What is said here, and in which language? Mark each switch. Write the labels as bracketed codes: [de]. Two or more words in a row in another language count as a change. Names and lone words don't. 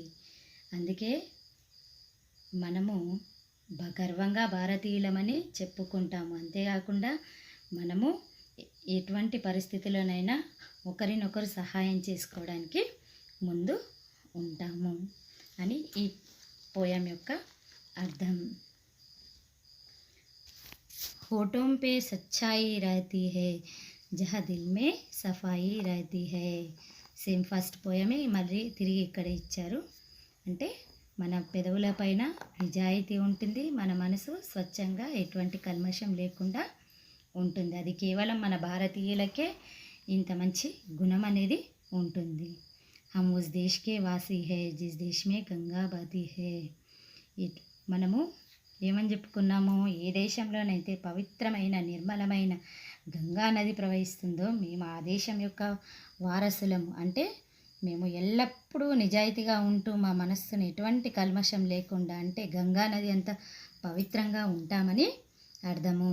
[te] అందుకే మనము గర్వంగా భారతీయులమని చెప్పుకుంటాము. అంతేకాకుండా మనము ఎటువంటి పరిస్థితిలోనైనా ఒకరినొకరు సహాయం చేసుకోవడానికి ముందు ఉంటాము అని ఈ పోయం యొక్క అర్థం. [hi] होठों पे सच्चाई रहती है, जहाँ दिल में సఫాయి रहती है. [en] same first [te] పోయమే మళ్ళీ తిరిగి ఇక్కడ ఇచ్చారు. అంటే మన పెదవుల పైన నిజాయితీ ఉంటుంది, మన మనసు స్వచ్ఛంగా ఎటువంటి కల్మషం లేకుండా ఉంటుంది. అది కేవలం మన భారతీయులకే ఇంత మంచి గుణం అనేది ఉంటుంది. [hi] हम उस देश के वासी हैं जिस देश में गंगा बहती है. [te] మనము ఏమని చెప్పుకున్నాము, ఏ దేశంలోనైతే పవిత్రమైన నిర్మలమైన గంగా నది ప్రవహిస్తుందో మేము ఆ దేశం యొక్క వారసులము. అంటే మేము ఎల్లప్పుడూ నిజాయితీగా ఉంటూ మా మనస్సును ఎటువంటి కల్మషం లేకుండా, అంటే గంగా నది అంత పవిత్రంగా ఉంటామని అర్థము.